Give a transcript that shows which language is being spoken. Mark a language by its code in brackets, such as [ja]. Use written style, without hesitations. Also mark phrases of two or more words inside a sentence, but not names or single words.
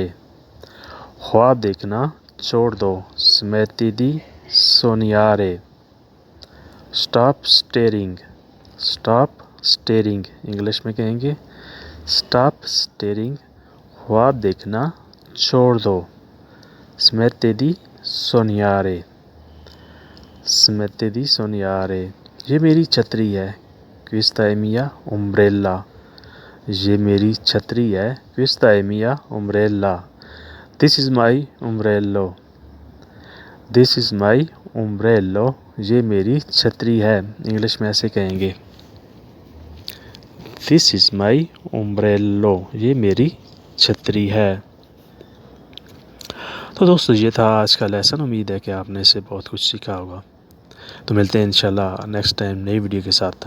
[hi] ख्वाब देखना छोड़ दो। [it] Smetti di sognare। [en] Stop staring। Stop staring [hi] इंग्लिश में कहेंगे [en] Stop staring। [hi] ख्वाब देखना छोड़ दो। [it] Smetti di sognare। Smetti di sognare। [hi] ये मेरी छतरी है। [it] Questa è mia ombrella। [hi] ये मेरी छतरी है। [it] Questa è mia ombrella। [en] This is my umbrello। This is my umbrello। [hi] ये मेरी छतरी है। इंग्लिश में ऐसे कहेंगे। [en] This is my umbrello, [hi] ये मेरी छतरी है। तो दोस्तों ये था आज का लेसन। उम्मीद है कि आपने इससे बहुत कुछ सीखा होगा। तो मिलते हैं इंशाल्लाह [en] next time [hi] नई वीडियो के साथ।